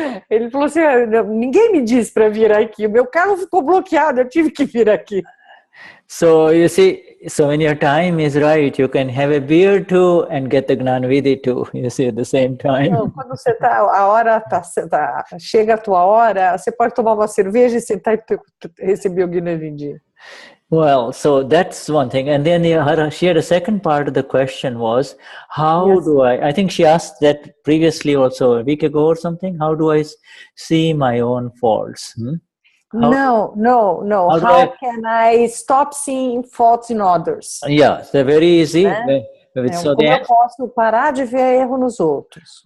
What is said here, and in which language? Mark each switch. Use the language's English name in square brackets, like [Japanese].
[Portuguese] Ele falou assim, ninguém me disse para vir aqui. O meu carro ficou bloqueado, eu tive que vir aqui. [English] So you see, when your time is right, you can have a beer too and get the Gnani Vidhi too, you see, at the same time. [Portuguese] Então, quando você a hora chega a tua hora, você pode tomar uma cerveja e sentar e receber o Gnani Vidhi. [English] Well, so that's one thing. And then she had a second part of the question was, how do I think she asked that previously also a week ago or something, how do I see my own faults? No. How can I stop seeing faults in others? Yeah, they're very easy. [Portuguese] So como eu posso parar de ver erro nos outros?